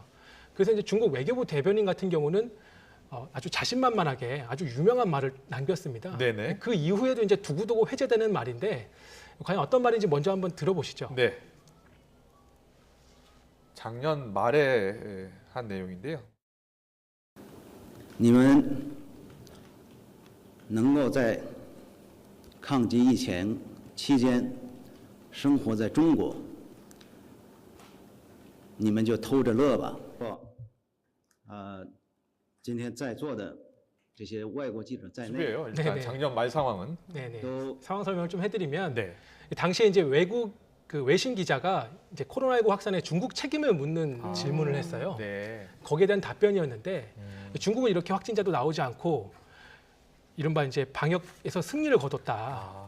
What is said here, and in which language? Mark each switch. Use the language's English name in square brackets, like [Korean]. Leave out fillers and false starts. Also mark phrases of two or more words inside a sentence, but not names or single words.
[Korean] 그래서 이제 중국 외교부 대변인 같은 경우는 아주 자신만만하게 아주 유명한 말을 남겼습니다. 네네. 그 이후에도 이제 두고두고 회자되는 말인데 과연 어떤 말인지 먼저 한번 들어보시죠. 네. 작년 말에 한 내용인데요. [Chinese] 你们能够在抗击疫情期间生活在中国，你们就偷着乐吧。今天在座的这些外国记者在内， [Korean] 수비예요. 일단 작년 말 상황은. 네네. 상황 설명을 좀 해드리면 당시에 이제 외국 그 외신 기자가 이제 코로나19 확산에 중국 책임을 묻는 질문을 했어요. 네. 거기에 대한 답변이었는데 중국은 이렇게 확진자도 나오지 않고 이른바 이제 방역에서 승리를 거뒀다.